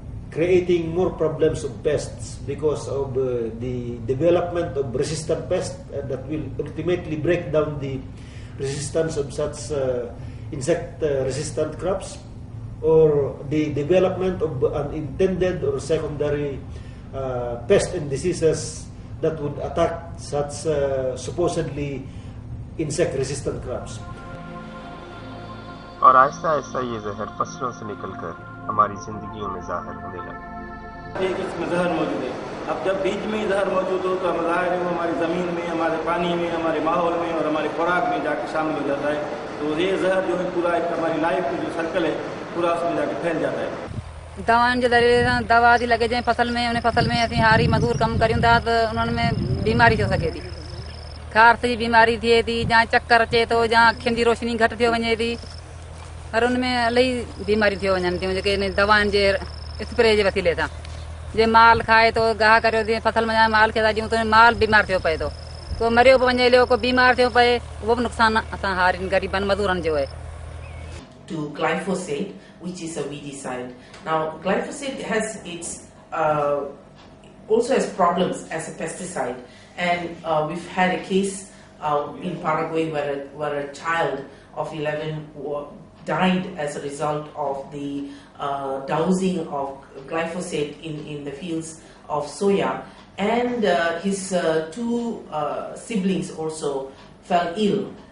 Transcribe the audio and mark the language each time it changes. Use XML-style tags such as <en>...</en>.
<en>creating more problems of pests because of the development of resistant pests that will ultimately break down the resistance of such insect resistant crops, or the development of unintended or secondary pests and diseases that would attack such supposedly insect resistant crops.</en> <hi>और आहिस्ता आहिस्ता ये जहर फसलों से निकलकर हमारी जिंदगियों में जाहिर होने लगा। एक इसमें जहर मौजूद है। अब जब बीज में ही जहर मौजूद हो तो हम ज़ाहिर है वो हमारी ज़मीन में, हमारे पानी में, हमारे माहौल में और हमारी खुराक में जाके शामिल हो जाता है। तो ये जहर जो है पूरा एक हमारी लाइफ की जो सर्कल है पूरा उसमें जाके फैल जाता है।</hi> <sd>दवाउनि जे ज़रिए दवा थी लॻे जंहिं फसल में, उन फसल में असीं हारी मज़दूर कमु करियूं था त उन्हनि में बीमारी थी सघे थी, खारिस जी बीमारी थिए थी, या चक्कर अचे थो, या अखियुनि जी रोशनी घटि थी वञे थी, पर उनमें इलाही बीमारी थी वञनि थियूं जेके इन दवाउनि जे स्प्रे जे वसीले सां। जे माल खाए थो, गाह करियो जीअं फसल में माल खे था ॾियूं त माल बीमार थियो पए थो, को मरियो पियो वञे हलियो, को बीमार थियो पए, उहो बि नुक़सानु असां हारियुनि ग़रीबनि मज़दूरनि जो आहे।</sd> <en>To glyphosate, which is a weedicide. Now, glyphosate has its also has problems as a pesticide, and we've had a case in Paraguay where a child of 11 died as a result of the dousing of glyphosate in the fields of soya, and his two siblings also fell ill.</en>